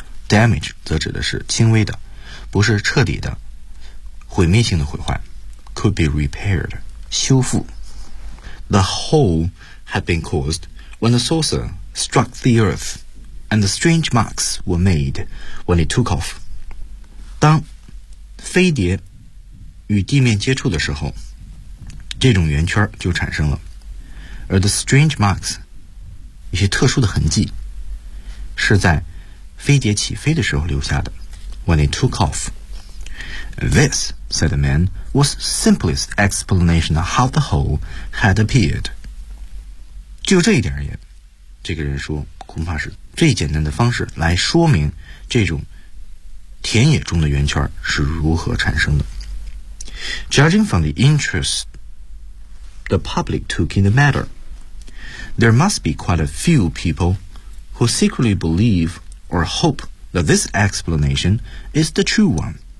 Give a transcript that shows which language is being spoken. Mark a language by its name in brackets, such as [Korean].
[Chinese] Damage 则指的是轻微的，不是彻底的，毁灭性的毁坏。 [English] Could be repaired, 修复。 The hole had been caused when the saucer struck the earth, and the strange marks were made when it took off. [Chinese] 当飞碟与地面接触的时候，这种圆圈就产生了。而 [English] the strange marks, [Chinese] 一些特殊的痕迹是在飞碟起飞的时候留下的 [English] when it took off. This, said the man, was simplest explanation of how the hole had appeared. [Chinese] 就这一点而言，这个人说恐怕是最简单的方式来说明这种田野中的圆圈是如何产生的。 [English] Judging from the interest the public took in the matter,There must be quite a few people who secretly believe or hope that this explanation is the true one.